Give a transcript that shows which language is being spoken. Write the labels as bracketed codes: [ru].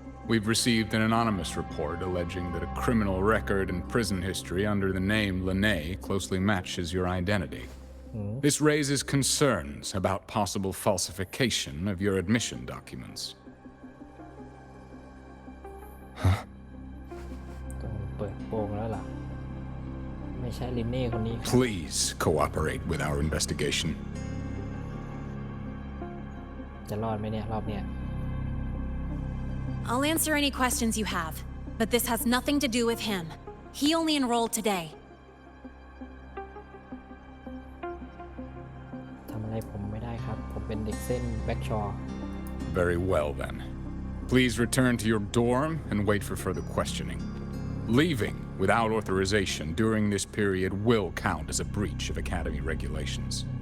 [en] We've received an anonymous report alleging that a criminal record and prison history under the name Lene closely matches your identity. This raises concerns about possible falsification of your admission documents. [th] ต้องเปิดโปงแล้วล่ะไม่ใช่ลินเน่คนนี้ครับ [en] Please cooperate with our investigation. [th] จะรอดไหมเนี่ยรอบเนี้ย [en] I'll answer any questions you have, but this has nothing to do with him. He only enrolled today. [th] ทำอะไรผมไม่ได้ครับผมเป็นเด็กเส้นแบ็กชอร์ [en] Very well, then. Please return to your dorm and wait for further questioning. Leaving without authorization during this period will count as a breach of Academy regulations.